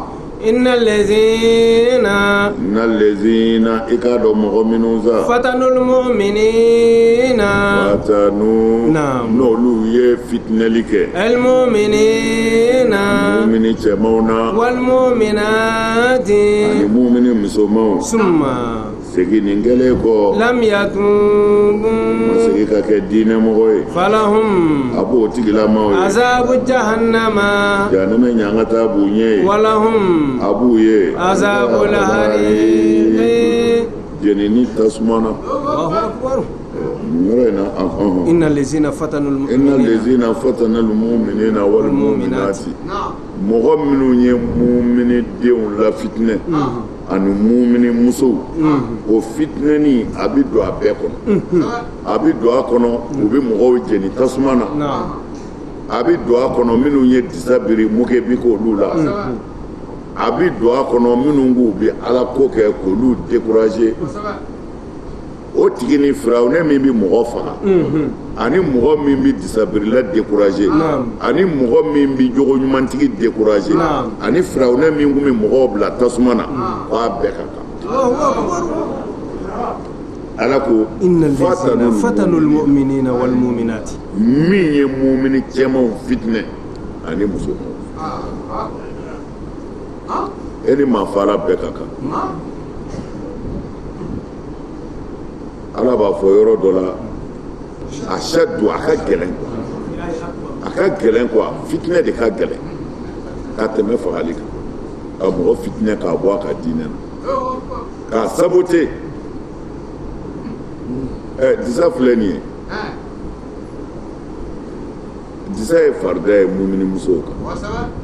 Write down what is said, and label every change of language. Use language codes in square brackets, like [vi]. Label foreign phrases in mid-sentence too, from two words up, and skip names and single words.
[ar] إن الذين [bm] i k'a dɔn mɔgɔ minnu sa [ar] فتنوا المؤمنين [bm] n'olu ye fitinɛli kɛ [ar] المؤمنين [bm] mu'mini cɛmanw na [ar] والمؤمنات [bm] ani mu'mini musomanw [ar] summa [bm] seginin kɛlen kɔ [ar] لم يتوبوا [bm] ma segin ka kɛ diinɛmɔgɔ ye [ar] falahum [bm] a b'o tigilamaw ye [ar] عذاب جهنم [bm] jahanama ɲankata b'u ɲɛ ye [ar] walahum [bm] a b'u ye [ar] عذاب الحريق [bm] jenini tasuma na [ar] الله أكبر. [bm] yɔrɔ in na [ar] إن الذين فتنوا inna mu'minina الذين فتنوا المؤمنين والمؤمنات [bm] mɔgɔ minnu ye mu'mini denw la fitinɛ ani mu'mini musow o fitinɛni a bɛ don a bɛɛ kɔnɔ a bɛ don a kɔnɔ u bɛ mɔgɔw jeni tasuma na a bɛ don a kɔnɔ minnu ye disa biri muke bi k'olu la a bɛ don a kɔnɔ minnu k'u bɛ ala ko kɛ k'olu décourager o tigi ni firawuna min bɛ mɔgɔ faga ani mɔgɔ min bɛ disabirila décourager ani mɔgɔ min bɛ jogo ɲumantigi décourager ani firawuna min kun bɛ mɔgɔw bila tasuma na k'a bɛɛ ka kan ala ko [ar] فتنوا المؤمنين والمؤمنات [bm] min ye mumini cɛmanw fitinɛ ani muso e ni maafara bɛɛ ka kan ala b'a fɔ yɔrɔ dɔ la ashaddu a ka gɛlɛn quoi fitinɛ de ka gɛlɛn ka tɛmɛ fagali kan ka mɔgɔ fitinɛ k'a bɔ a ka diinɛ na k'a saboter disa filɛ nin ye disa ye farida ye mumini musow kan